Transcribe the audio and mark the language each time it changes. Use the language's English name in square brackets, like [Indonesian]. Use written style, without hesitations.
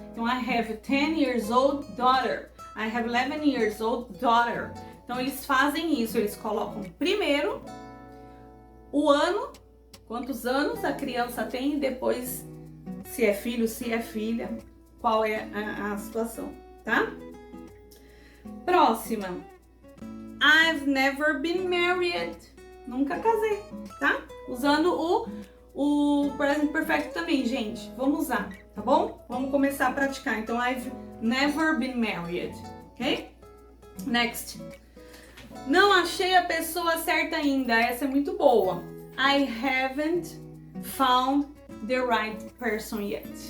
[English] Então, I have a 10 years old daughter. I have 11 years old daughter. [Portuguese] Então, eles fazem isso. Eles colocam primeiro o ano, quantos anos a criança tem, e depois se é filho, se é filha, qual é a situação, tá? Próxima. [English] I've never been married. [Portuguese] Nunca casei, tá? Usando o present perfect também, gente. Vamos usar, tá bom? Vamos começar a praticar. [English] Então, I've never been married, ok? Next. [Portuguese] Não achei a pessoa certa ainda. Essa é muito boa. [English] I haven't found the right person yet.